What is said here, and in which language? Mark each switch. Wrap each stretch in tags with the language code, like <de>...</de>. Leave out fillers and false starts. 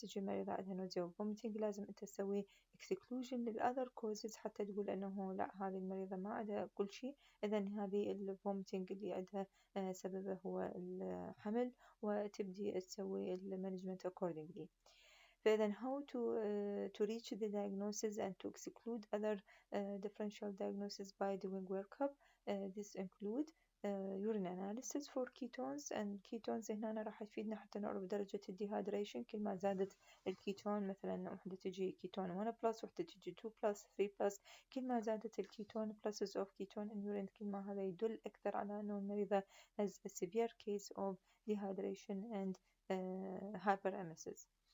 <ar>تجي مريضة عندها nausea وvomiting لازم انت تسوي exclusion للأذر causes حتى تقول انه لا هذه المريضة ما عندها كل شيء، اذا هذه الvomiting اللي عندها سببه هو الحمل، وتبدي تسوي المانجمنت accordingly.</ar> <en>فإذا how to reach the diagnosis and to exclude other differential diagnosis by doing workup. This include urine analysis for ketones. and ketones</en> <ar>هنا راح تفيدنا حتى نعرف درجة الديهايدريشن. كل ما زادت الكيتون، مثلا وحدة تجي كيتون 1 بلس، وحدة تجي 2 بلس، 3 بلس، كل ما زادت الكيتون</ar> <en>pluses of ketone in urine</en> <ar>كل ما هذا يدل أكثر على أنه المريضة</ar> <en>has a severe case of dehydration and hyperemesis.</en>